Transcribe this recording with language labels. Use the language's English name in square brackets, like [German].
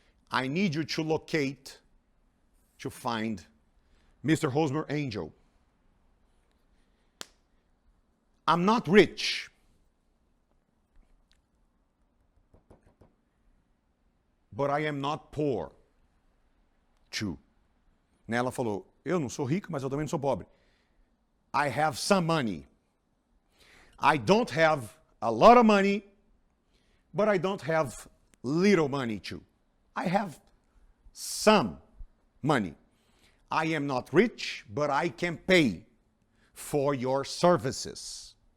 [English] I need you to locate, to find Mr. Hosmer Angel. I'm not rich, but I am not poor, too. [Portuguese] Ela falou, eu não sou rico, mas eu também não sou pobre. [English] I have some money. I don't have a lot of money, but I don't have little money, too. I have some money. I am not rich, but I can pay for your services.